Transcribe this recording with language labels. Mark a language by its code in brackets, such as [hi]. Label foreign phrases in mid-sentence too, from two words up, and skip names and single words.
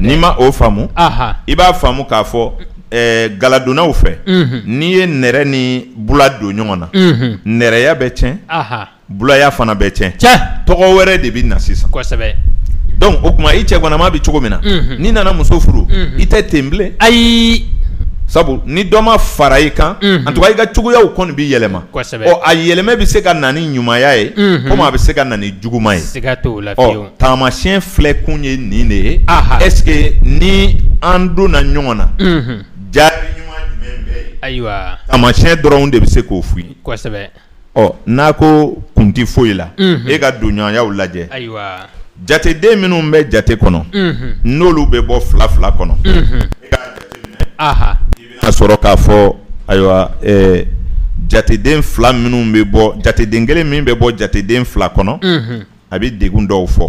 [bm] n'i ma o faamu i b'a faamu k'a fɔ galadonnaw fɛ n'i ye nɛrɛ ni bula don ɲɔgɔn na nɛrɛya bɛ tiɲɛ bulaya fana bɛ tiɲɛ tɔgɔ wɛrɛ de bɛ na sisan kosɛbɛ donc o tuma i cɛganama bɛ cogo min na n'i nana muso furu i tɛ ten bilen ayi sabu ni dɔ ma fara i kan [fr] en tout cas [bm] i ka cogoyaw kɔni bɛ yɛlɛma ɔ a yɛlɛmɛ bɛ se ka na ni ɲumanya ye komi a bɛ se ka na ni juguman ye siga t'o la fiyewu taamasiyɛn filɛ kun ye nin de ye [fr] est ce que [bm] ni an donna ɲɔgɔn na jaabi ɲuman jumɛn bɛ yen ayiwa taamasiyɛn dɔrɔn de bɛ se k'o f'i ye kosɛbɛ n'a ko kun tɛ foyi la e ka don ɲɔgɔnyaw lajɛ ayiwa jateden minnu bɛ jate kɔnɔ n'olu bɛ bɔ fila fila kɔnɔ e k'a jateminɛ i bɛna sɔrɔ k'a fɔ ayiwa jateden fila minnu bɛ bɔ jateden kelen min bɛ bɔ jateden fila kɔnɔ a bɛ degun dɔw fɔ